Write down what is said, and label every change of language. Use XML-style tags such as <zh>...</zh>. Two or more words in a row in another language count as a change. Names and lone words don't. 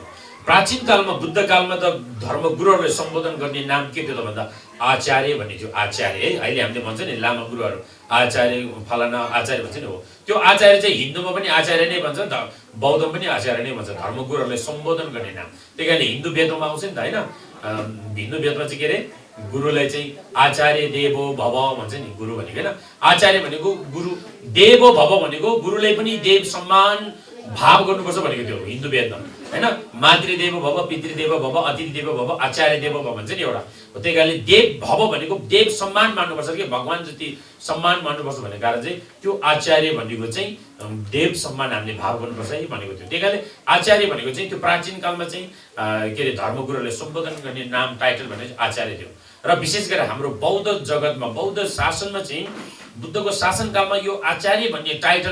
<ne>प्राचीन कालमा बुद्ध कालमा त धर्मगुरुहरूलाई सम्बोधन गर्ने नाम के थियो त भन्दा आचार्य भन्ने थियो। आचार्य है, अहिले हामीले भन्छ नि लामा गुरुहरू आचार्य फलाना आचार्य भन्छ नि, हो त्यो आचार्य चाहिँ हिन्दूमा पनि आचार्य नै भन्छ, बौद्धमा पनि आचार्य नै भन्छ, धर्मगुरुहरूलाई सम्बोधन गर्ने नाम। त्यही कारणले हिन्दू वेदमा आउँछ नि त होइन, हिन्दू वेदमा चाहिँ के अरे गुरुलाई चाहिँ</ne> <sa>आचार्य देवो भव</sa> <ne>भन्छ नि गुरु भनेको हैन आचार्य भनेको</ne> <sa>गुरु देवो भव</sa> <ne>भनेको गुरुलाई पनि देव सम्मान भाव गर्नुपर्छ भनेको त्यो हिन्दू वेदमा हैन</ne> <sa>मातृदेव भव पितृदेव भव अतिथिदेव भव आचार्य देव भव</sa> <ne>भन्छ नि एउटा त्यही कारणले</ne> <sa>देव भव</sa> <ne>भनेको देव सम्मान मान्नुपर्छ कि भगवान जति सम्मान मान्नुपर्छ भन्ने कारण चाहिँ त्यो आचार्य भनेको चाहिँ देव सम्मान हामीले भाव गर्नुपर्छ है भनेको थियो त्यही कारणले आचार्य भनेको चाहिँ त्यो प्राचीन कालमा चाहिँ के अरे धर्मगुरुहरूले सम्बोधन गर्ने नाम टाइटल भनेको आचार्य थियो र विशेष गरेर हाम्रो बौद्ध जगतमा बौद्ध शासनमा चाहिँ बुद्धको शासनकालमा यो आचार्य भन्ने टाइटल</ne>